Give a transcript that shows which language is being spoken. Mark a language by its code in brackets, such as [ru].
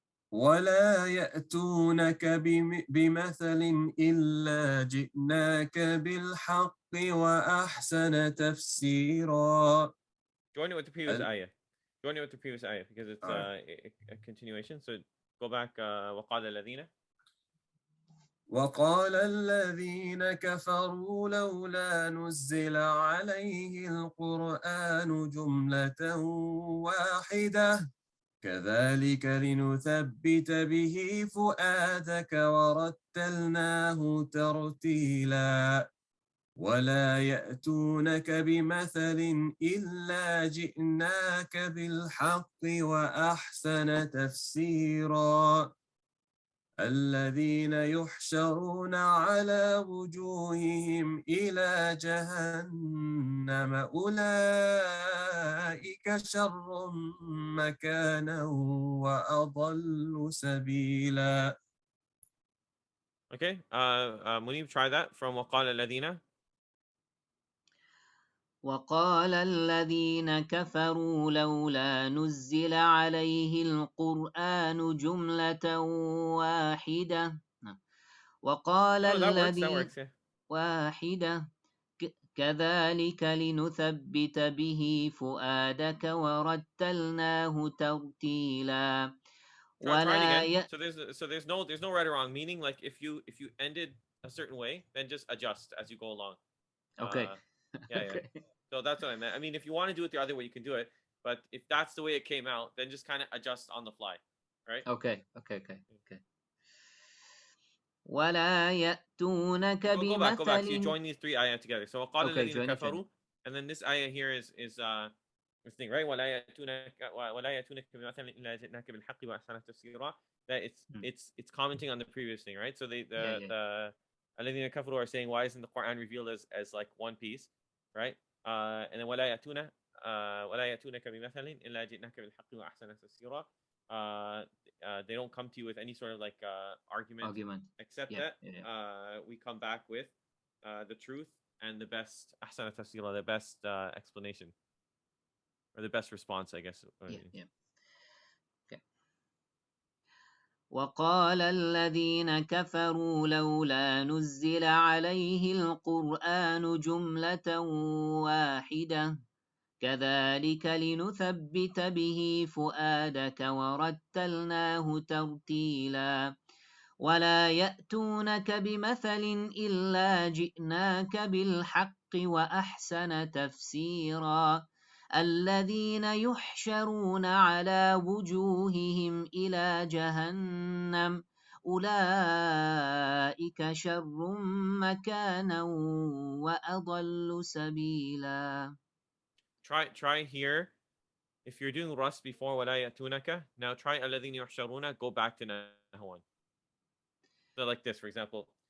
[ar] ولا يأتونك بمثل إلا جئناك بالحق وأحسن تفسيرا. [en] Join it with the previous ayah. Join it with the previous ayah because it's a continuation. So go back. [ar] وقال الذين. وقال الذين كفروا لولا نزل عليه القرآن جملة واحدة كذلك لنثبت به فؤادك ورتلناه ترتيلا. ولا يأتونك بمثل إلا جئناك بالحق وأحسن تفسيرا. الذين يحشرون على وجوههم إلى جهنم أولئك شر مكانا وأضل سبيلا. [en] Okay. Munib, try that from [ar] وقال الذين. وقال الذين كفروا لولا نزل عليه القرآن جملة واحدة. وقال الذين واحدة كذلك لنثبت به فؤادك ورتلناه ترتيلا. [en] Try it again. So there's no right or wrong. Meaning, like if you ended a certain way, then just adjust as you go along. Okay. Yeah. So that's what I meant. I mean, if you want to do it the other way, you can do it. But if that's the way it came out, then just kind of adjust on the fly, right? Okay. [ar] ولا يأتونك [en] Go back. So [ar] بمثل. [en] you join these three ayah together. So [ar] وقال الذين كفروا, [en] and then this ayah here is this thing, right? [ar] ولا يأتونك بمثل إلا جئناك بالحق وأحسن تفسيرا. [en] That it's commenting on the previous thing, right? So the [ar] الذين كفروا [en] are saying, why isn't the Quran revealed as like one piece, right? And then [ar] ولا يأتونك بمثل إلا جئناك بالحق وأحسن تفسيرا. [en] They don't come to you with any sort of like argument except that we come back with the truth and the best [ar] ahsana tafsira, [en] the best explanation or the best response, I guess. Okay. [ar] وقال الذين كفروا لولا نزل عليه القرآن جملة واحدة كذلك لنثبت به فؤادك ورتلناه ترتيلا. ولا يأتونك بمثل إلا جئناك بالحق وأحسن تفسيرا. الذين يحشرون على وجوههم إلى جهنم أولئك شر مكانا وأضل سبيلا. [en] Try here. If you're doing Rust before [ar] ولا يأتونك, [en] now try [ar] الذين يحشرون, [en] go back to nahawand. So like this, for example.